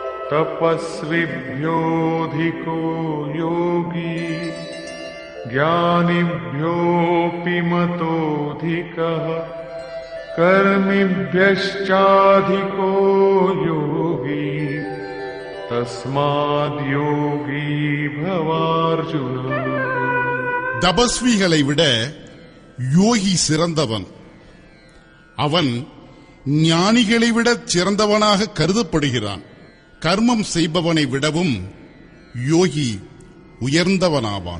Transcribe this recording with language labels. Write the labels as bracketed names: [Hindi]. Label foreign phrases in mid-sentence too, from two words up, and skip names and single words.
[Sanskrit] तपस्विभ्योऽधिको योगी ज्ञानिभ्योऽपि मतोऽधिकः कर्मिभ्यश्चाधिको योगी तस्माद्योगी भवार्जुन। [Tamil] தபஸ்விகளை விட யோகி சிறந்தவன். அவன் ஞானிகளை விட சிறந்தவனாக கருதப்படுகிறான். கர்மம் செய்பவனை விடவும் யோகி உயர்ந்தவனாவான்.